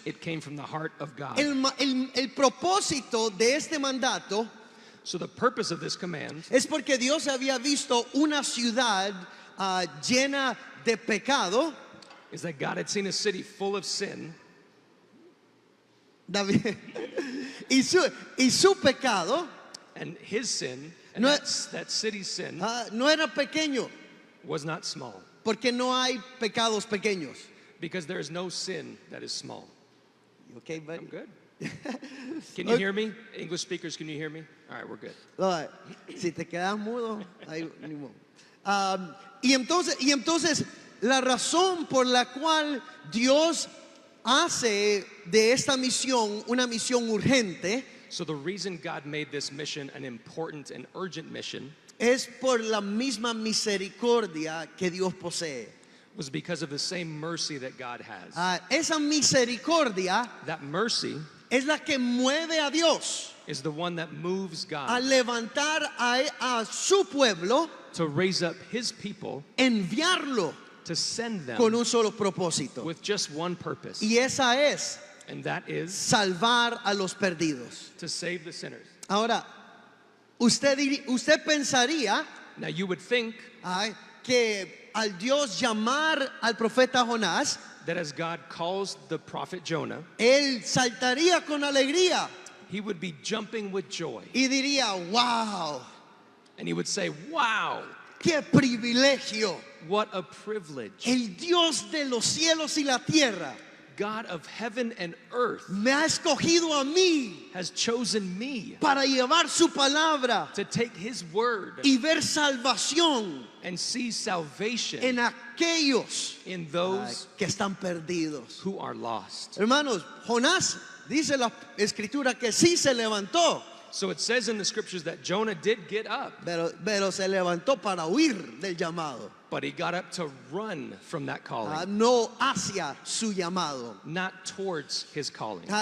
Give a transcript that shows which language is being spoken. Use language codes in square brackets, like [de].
[en] It came from the heart of God. [es] El propósito de este mandato [en] So the purpose of this command [es] es porque Dios había visto una ciudad llena de pecado. [en] is that God had seen a city full of sin, [es] David, y su pecado [en] and his sin, and [es] No- [en] that city's sin [es] no era pequeño, [en] was not small, [es] porque no hay pecados pequeños. [en] because there is no sin that is small. Okay, but, I'm good. Can you hear me? English speakers, can you hear me? All right, we're good. [es] Si te quedas mudo, ahí, ni modo. Y entonces la razón por la cual Dios hace de esta misión una misión urgente [en] So the reason God made this mission an important and urgent mission [es] es por la misma misericordia que Dios posee. [en] was because of the same mercy that God has. [es] Esa misericordia [en] That mercy [es] es la que mueve a Dios [en] is the one that moves [es] a [en] God [es] levantar a su pueblo, [en] to raise up his people, [es] enviarlo [en] to send [es] con [en] them [es] un solo propósito. [en] with just one purpose, [es] Y esa es [en] and that is [es] salvar a los perdidos. [en] to save the sinners. [es] Ahora, usted pensaría [en] Now you would think [es] que al Dios llamar al profeta Jonás, [en] that as God calls the prophet Jonah, [es] él saltaría con alegría [en] he would be jumping with joy, [es] y diría, wow, [en] and he would say, wow, [es] qué privilegio [en] What a privilege. [es] el Dios de los cielos y la tierra, [en] God of heaven and earth [es] me ha escogido a mí [en] has chosen me [es] para llevar su palabra [en] to take his word [es] y ver salvación [en] and see salvation [es] en aquellos [en] in those [es] que están perdidos. [en] who are lost. [es] Hermanos, Jonás, dice la escritura, que sí se levantó, [en] So it says in the scriptures that Jonah did get up, [es] pero se levantó para huir del llamado, [en] but he got up to run from that calling, [es] no hacia su llamado. [en] not towards his calling.